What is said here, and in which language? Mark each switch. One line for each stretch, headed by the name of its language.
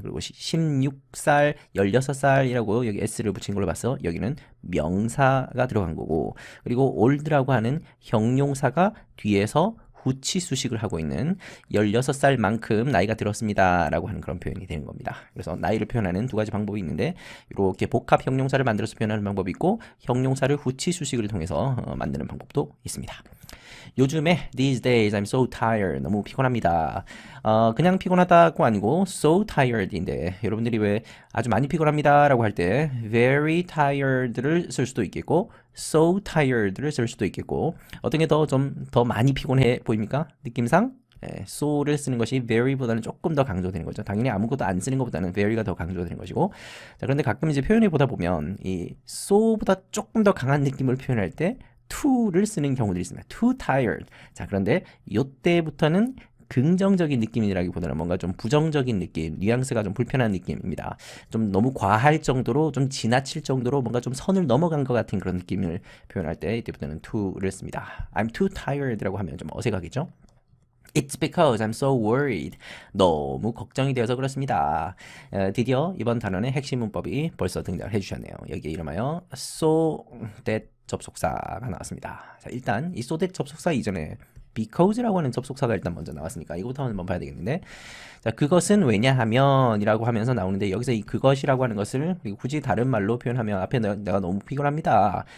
Korean: 그리고 16살, 16살이라고 여기 s를 붙인 걸로 봐서 여기는 명사가 들어간 거고, 그리고 old라고 하는 형용사가 뒤에서 후치 수식을 하고 있는 16살만큼 나이가 들었습니다 라고 하는 그런 표현이 되는 겁니다. 그래서 나이를 표현하는 두 가지 방법이 있는데 이렇게 복합 형용사를 만들어서 표현하는 방법이 있고 형용사를 후치 수식을 통해서 만드는 방법도 있습니다. 요즘에
English: these days I'm so tired
Korean: 너무 피곤합니다. 그냥 피곤하다고 아니고
English: so tired
Korean: 인데 여러분들이 왜 아주 많이 피곤합니다 라고 할 때
English: very tired
Korean: 를 쓸 수도 있겠고 so tired를 쓸 수도 있겠고 어떤 게 더 많이 피곤해 보입니까? 느낌상? so를 쓰는 것이 very보다는 조금 더 강조되는 거죠. 당연히 아무것도 안 쓰는 것보다는 very가 더 강조되는 것이고 자, 그런데 가끔 이제 표현해 보다 보면 이 so보다 조금 더 강한 느낌을 표현할 때 to를 쓰는 경우들이 있습니다.
English: too tired.
Korean: 자, 그런데 이때부터는 긍정적인 느낌이라기보다는 뭔가 좀 부정적인 느낌, 뉘앙스가 좀 불편한 느낌입니다. 좀 너무 과할 정도로, 좀 지나칠 정도로 뭔가 좀 선을 넘어간 것 같은 그런 느낌을 표현할 때 이때부터는 to를 씁니다.
English: I'm too tired
Korean: 라고 하면 좀 어색하겠죠?
English: It's because I'm so worried.
Korean: 너무 걱정이 되어서 그렇습니다. 드디어 이번 단원의 핵심 문법이 벌써 등장을 해주셨네요. 여기에 이름하여 so that 접속사가 나왔습니다. 자, 일단 이 so that 접속사 이전에 because라고 하는 접속사가 일단 먼저 나왔으니까 이거부터 한번 봐야 되겠는데 자, 그것은 왜냐하면 이라고 하면서 나오는데 여기서 이 그것이라고 하는 것을 굳이 다른 말로 표현하면 앞에 내가 너무 피곤합니다.